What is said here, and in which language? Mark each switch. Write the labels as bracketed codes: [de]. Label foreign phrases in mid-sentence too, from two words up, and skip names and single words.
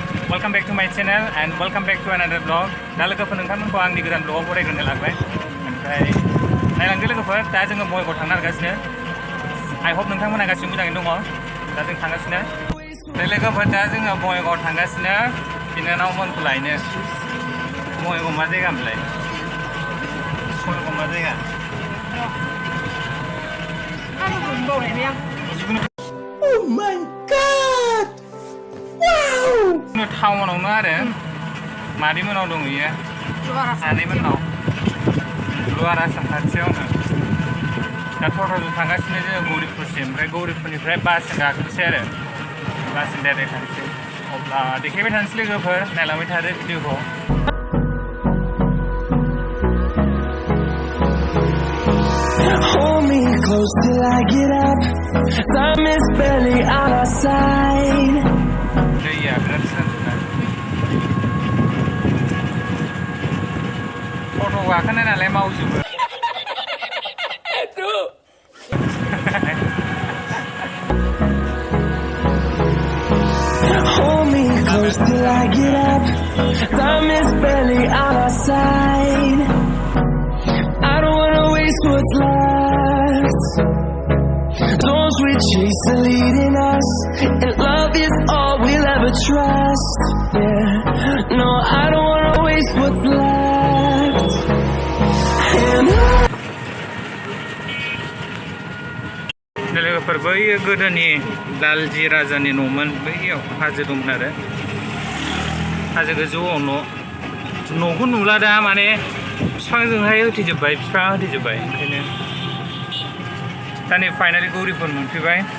[en] Welcome back to my channel and welcome back to another vlog. [brx] दा लोगोफोर नोंथांमोनखौ आंनि गोदान vlog बरायग्रोनो लाबाय। ओमफ्राय नायलांदो लोगोफोर दा जोङो बङाइगाव थांनो नागिरगासिनो। [en] I hope [brx] नोंथांमोना गासिबो मोजाङैनो दङ। दा जों थांगासिनो। लोगोफोर दा जोङो बङाइगाव थांगासिनो बिनानावमोनखौ लायनो। बङाइगाव मा जायगा मोनलाय? बङाइगाव मा जायगा? [en] Oh my god! Wow! [brx] टाउनावनो आरो मादैमोनाव दं इयो आनैमोनाव लुवार आसाम खाथियावनो दा टट'जों थांगासिनो जोङो गौरिपुरसिम ओमफ्राय गौरिपुरनिफ्राय बासजों गाखोनोसै आरो बासजों डाइरेक्ट थांसै अब्ला देखायबाय थानोसै लोगोफोर नायलांबाय थादो भिडिअखौ [en] Hold me close till I get up. Time is barely on our side. दैया बिराद सानजुना टट' गाखोनाय नालाय मावजोबो Hold me close till I get up. Time is barely on our side. I don't wanna waste what's left. Doors we chase are leading us, and love is all we'll ever trust. Yeah, no, I don't wanna waste what's left. And [brx] लोगोफोर बैयो गोदोनि लालजि राजानि न'मोन बैयाव हाजो दंमोन आरो हाजो गोजौआव न'खौ नुला दा माने बिफांजोंहाय होथेजोब्बाय बिफाङा होथेजोब्बाय ओंखायनो दा नै फाइनालि गौरिपुर मोनफैबाय